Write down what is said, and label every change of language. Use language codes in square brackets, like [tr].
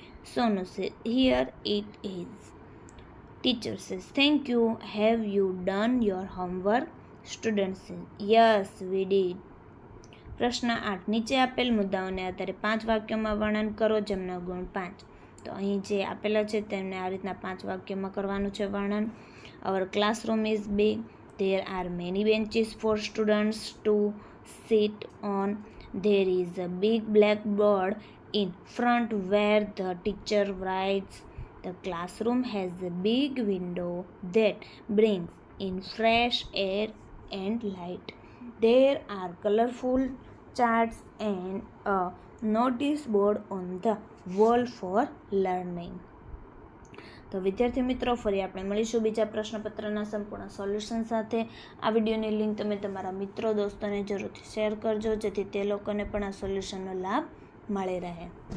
[en] Sonu says, here it is. Teacher says, thank you. Have you done your homework? Student says, yes, we did. [gu] પ્રશ્ન 8. નીચે આપેલ મુદ્દાઓને આધારે 5 વાક્યોમાં વર્ણન કરો જેમના ગુણ 5. તો અહીં જે આપેલા છે તેમને આ રીતના 5 વાક્યોમાં કરવાનું છે વર્ણન. [en] Our classroom is big. There are many benches for students to sit on. There is a big blackboard in front where the teacher writes. The classroom has a big window that brings in fresh air and light. There are colorful charts and a notice board on the wall for learning. [gu] તો વિદ્યાર્થી મિત્રો, ફરી આપણે મળીશું બીજા પ્રશ્નપત્રના સંપૂર્ણ solution સાથે. આ વિડીયોની લિંક તમે તમારા મિત્રો દોસ્તોને જરૂરથી શેર કરજો, જેથી તે લોકોને પણ આ સોલ્યુશનનો લાભ મળી રહે.